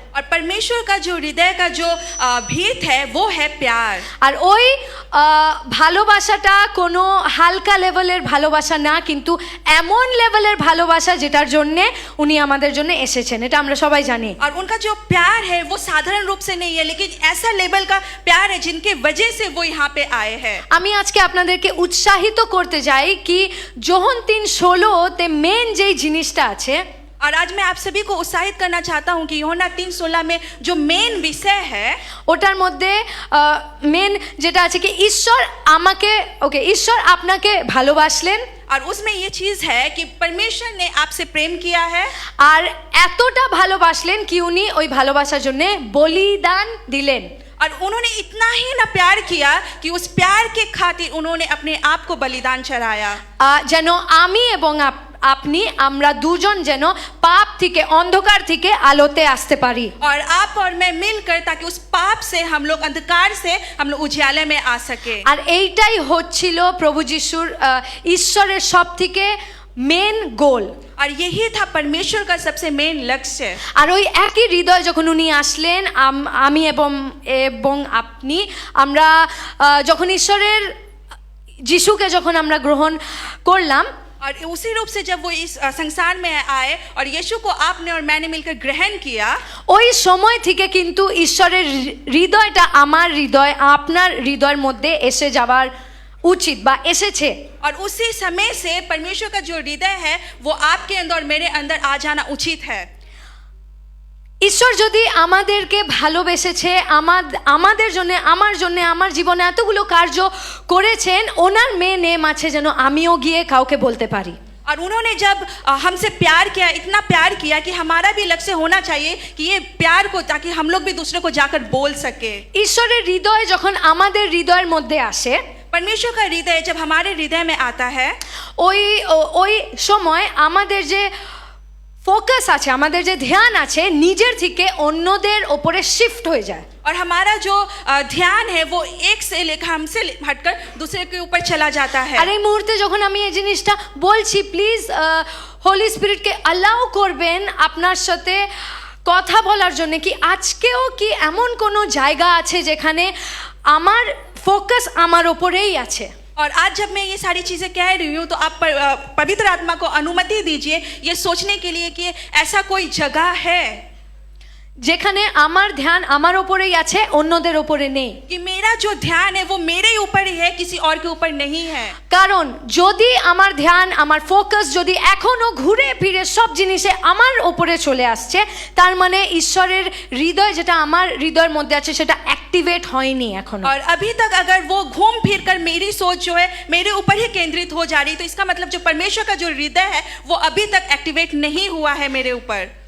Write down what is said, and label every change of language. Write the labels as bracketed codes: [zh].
[hi] और परमेश्वर का जो हृदय का जो भीत है वो है प्यार। [bn] আর ওই ভালোবাসাটা কোনো হালকা লেভেলের ভালোবাসা না, কিন্তু এমন লেভেলের ভালোবাসা যেটার জন্যে উনি আমাদের জন্য এসেছেন, এটা আমরা সবাই জানি। [hi] और उनका जो प्यार है वो साधारण रूप से नहीं है, लेकिन ऐसा लेवल का प्यार है जिनके वजह से वो यहाँ पे आए हैं। [bn] আমি আজকে আপনাদেরকে উৎসাহিত করতে চাই কি যোহন 3:16 মেন যেই জিনিসটা আছে, [hi] और आज मैं आप सभी को उत्साहित करना चाहता हूँ कि यूहन्ना 3:16 में जो मेन विषय है, [bn] ওটার মধ্যে মেন যেটা আছে কি ঈশ্বর আমাকে ঈশ্বর আপনাকে ভালোবাসলেন, [hi] और उसमें ये चीज है कि परमेश्वर ने आपसे प्रेम किया है, [bn] আর এতটা ভালোবাসলেন কি উনি ওই ভালোবাসার জন্য বলিদান দিলেন। [hi] और उन्होंने इतना ही ना प्यार किया कि उस प्यार के खातिर उन्होंने अपने आप को बलिदान चढ़ाया। [bn] যেন আমি এবং আপনি আমরা দুজন যেন পাপ থেকে অন্ধকার থেকে আলোতে আসতে পারি। [hi] और आप और मैं मिलकर ताकि उस पाप से हम लोग अंधकार से हम लोग उजाले में आ सके। [bn] আর এইটাই হচ্ছিল প্রভু যিশুর ঈশ্বরের সবথেকে মেন গোল। [hi] और यही था परमेश्वर का सबसे मेन लक्ष्य। [bn] আর ওই একই হৃদয় যখন উনি আসলেন, আমি এবং আপনি আমরা যখন ঈশ্বরের যিশুকে যখন আমরা গ্রহণ করলাম, [hi] और उसी रूप से जब वो इस संसार में आए और यीशु को आपने और मैंने मिलकर ग्रहण किया, [bn] ওই সময় থেকে কিন্তু ঈশ্বরের হৃদয়টা আমার হৃদয় আপনার হৃদয়ের মধ্যে এসে যাওয়ার উচিত বা এসেছে। [hi] और उसी समय से परमेश्वर का जो हृदय है वो आपके अंदर और मेरे अंदर आ जाना उचित है। [bn] ঈশ্বর যদি আমাদেরকে ভালোবেসেছে, আমাদের জন্য, আমার জন্য, আমার জীবনে এতগুলো কার্য করেছেন, ওনার মেয়ে নেম আছে যেন আমিও গিয়ে কাউকে বলতে পারি। [hi] और उन्होंने जब हमसे प्यार किया, इतना प्यार किया कि हमारा भी लक्ष्य होना चाहिए कि ये प्यार को, ताकि हम लोग भी दूसरे को जाकर बोल सके। [bn] ঈশ্বরের হৃদয় যখন আমাদের হৃদয়ের মধ্যে আসে, [hi] परमेश्वर का हृदय जब हमारे हृदय में आता है, [bn] ওই সময় আমাদের যে ফোকাস আছে, আমাদের যে ধ্যান আছে, নিজের থেকে অন্যদের ওপরে শিফট হয়ে যায়। [hi] और हमारा जो ध्यान है वो एक से लेकर, हमसे हटकर दूसरे के ऊपर चला जाता है। [bn] আর এই মুহূর্তে যখন আমি এই জিনিসটা বলছি, প্লিজ হোলি স্পিরিটকে অ্যালাউ করবেন আপনার সাথে কথা বলার জন্য, কি আজকেও কি এমন কোনো জায়গা আছে যেখানে আমার ফোকাস আমার ওপরেই আছে। [hi] और आज जब मैं ये सारी चीज़ें कह रही हूँ तो आप पवित्र आत्मा को अनुमति दीजिए ये सोचने के लिए कि ऐसा कोई जगह है [bn] যেখানে আমার ধ্যান আমার ওপরেই আছে, অন্যদের ওপরে নেই। [hi] कि मेरा जो ध्यान है वो मेरे ऊपर ही है, किसी और के ऊपर नहीं है। [bn] কারণ যদি আমার ধ্যান, আমার ফোকাস যদি এখনো ঘুরে ফিরে সব জিনিসে আমার ওপরে চলে আসছে, তার মানে ঈশ্বরের হৃদয় যেটা আমার হৃদয়ের মধ্যে আছে সেটা অ্যাক্টিভেট হয়নি এখনো। [hi] और अभी तक अगर वो घूम फिर कर मेरी सोच जो है मेरे ऊपर ही केंद्रित हो जा रही, तो इसका मतलब जो परमेश्वर का जो हृदय है वो अभी तक एक्टिवेट नहीं हुआ है मेरे ऊपर।